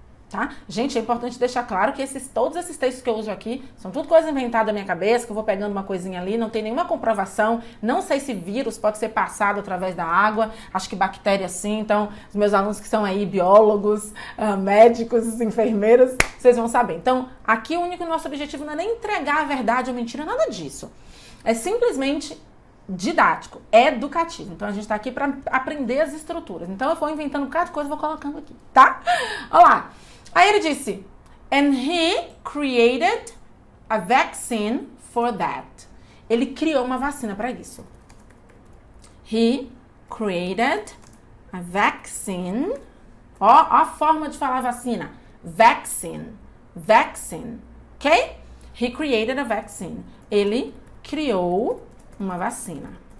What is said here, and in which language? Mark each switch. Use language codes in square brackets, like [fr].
[pt] Tá? Gente, é importante deixar claro que todos esses textos que eu uso aqui são tudo coisa inventada da minha cabeça, que eu vou pegando uma coisinha ali, não tem nenhuma comprovação, não sei se vírus pode ser passado através da água, acho que bactéria sim, então os meus alunos que são aí biólogos, médicos, enfermeiros, vocês vão saber. Então, aqui o único nosso objetivo não é nem entregar a verdade ou mentira, nada disso. É simplesmente didático, educativo. Então, a gente tá aqui para aprender as estruturas. Então, eu vou inventando um bocado de coisa e vou colocando aqui, tá? Olha lá. Aí ele disse, [en] and he created a vaccine for that. [pt] Ele criou uma vacina para isso. [en] He created a vaccine. [pt] Ó a forma de falar vacina. Vaccine. Vaccine. Ok? [en] He created a vaccine. [pt] Ele criou uma vacina.